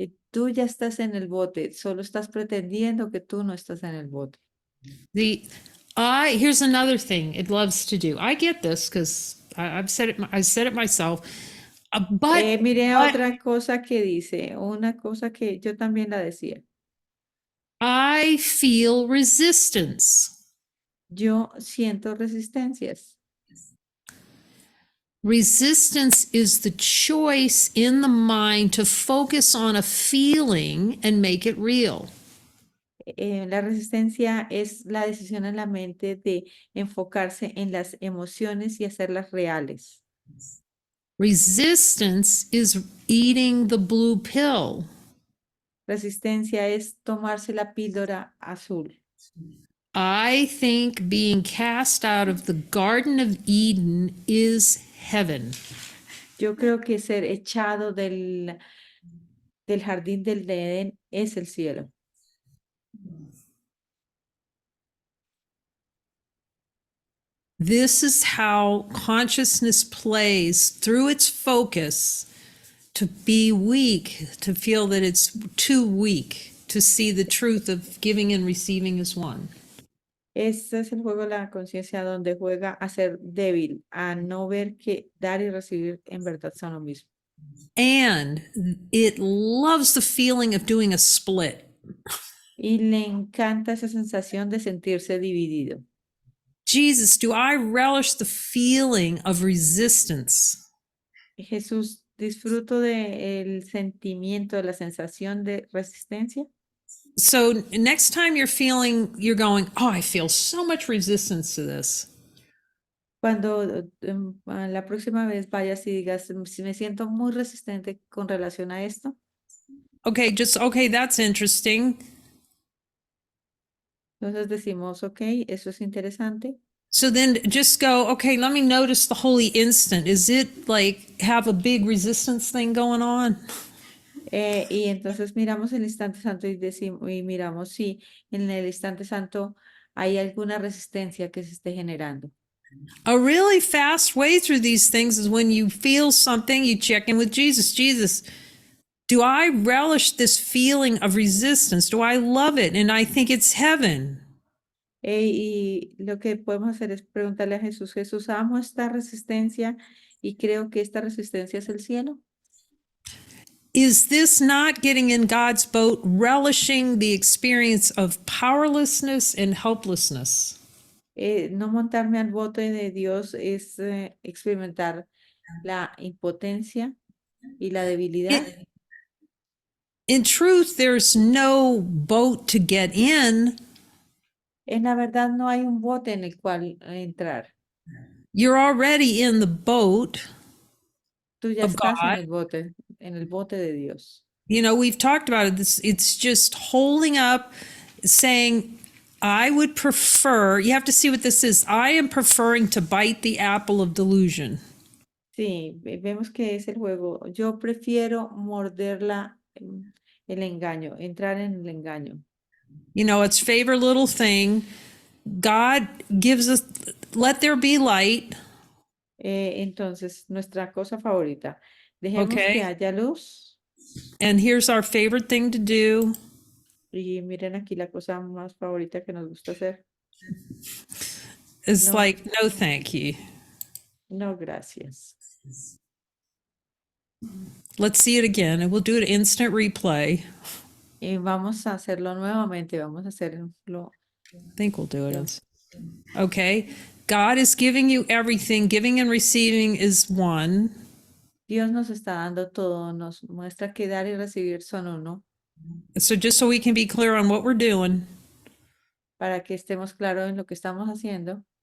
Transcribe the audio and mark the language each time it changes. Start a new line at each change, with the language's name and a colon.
Spanish: Tú ya estás en el bote, solo estás pretendiendo que tú no estás en el bote.
English: Here's another thing it loves to do. I get this because I said it myself.
Spanish: Mire otra cosa que dice, una cosa que yo también la decía.
English: I feel resistance.
Spanish: Yo siento resistencias.
English: Resistance is the choice in the mind to focus on a feeling and make it real.
Spanish: La resistencia es la decisión en la mente de enfocarse en las emociones y hacerlas reales.
English: Resistance is eating the blue pill.
Spanish: resistencia es tomarse la píldora azul.
English: I think being cast out of the Garden of Eden is heaven.
Spanish: Yo creo que ser echado del jardín del Edén es el cielo.
English: This is how consciousness plays through its focus to be weak, to feel that it's too weak to see the truth of giving and receiving as one.
Spanish: Este es el juego de la conciencia donde juega a ser débil, a no ver que dar y recibir en verdad son lo mismo.
English: And it loves the feeling of doing a split.
Spanish: Y le encanta esa sensación de sentirse dividido.
English: Jesus, do I relish the feeling of resistance?
Spanish: Jesús, disfruto del sentimiento, de la sensación de resistencia.
English: So next time you're going, oh, I feel so much resistance to this.
Spanish: Cuando la próxima vez vayas y digas, si me siento muy resistente con relación a esto,
English: Okay, that's interesting.
Spanish: entonces decimos, ok, eso es interesante.
English: So then just go, okay, let me notice the holy instant. Is it like have a big resistance thing going on?
Spanish: Y entonces miramos el instante santo y decimos, y miramos si en el instante santo hay alguna resistencia que se esté generando.
English: A really fast way through these things is when you feel something, you check in with Jesus. Jesus, do I relish this feeling of resistance? Do I love it? And I think it's heaven.
Spanish: Y lo que podemos hacer es preguntarle a Jesús, Jesús, amo esta resistencia y creo que esta resistencia es el cielo.
English: Is this not getting in God's boat, relishing the experience of powerlessness and helplessness?
Spanish: No montarme al bote de Dios es experimentar la impotencia y la debilidad.
English: In truth, there's no boat to get in.
Spanish: En la verdad no hay un bote en el cual entrar.
English: You're already in the boat
Spanish: Tú ya
English: of
Spanish: estás
English: God.
Spanish: en el bote de Dios.
English: You know, we've talked about it. It's just holding up, saying, I would prefer, you have to see what this is. I am preferring to bite the apple of delusion.
Spanish: Sí, vemos que es el juego. Yo prefiero morderla, el engaño, entrar en el engaño.
English: You know, its favorite little thing. God gives us, let there be light.
Spanish: Entonces, nuestra cosa favorita. Dejemos que
English: Okay.
Spanish: haya luz.
English: And here's our favorite thing to do.
Spanish: Y miren aquí la cosa más favorita que nos gusta hacer.
English: It's
Spanish: No.
English: like, no, thank you.
Spanish: No, gracias.
English: Let's see it again, and we'll do an instant replay.
Spanish: Y vamos a hacerlo nuevamente. Vamos a hacerlo.
English: I think we'll do it. Okay. God is giving you everything. Giving and receiving is one.
Spanish: Dios nos está dando todo. Nos muestra que dar y recibir son uno.
English: So just so we can be clear on what we're doing.
Spanish: Para que estemos claros en lo que estamos haciendo.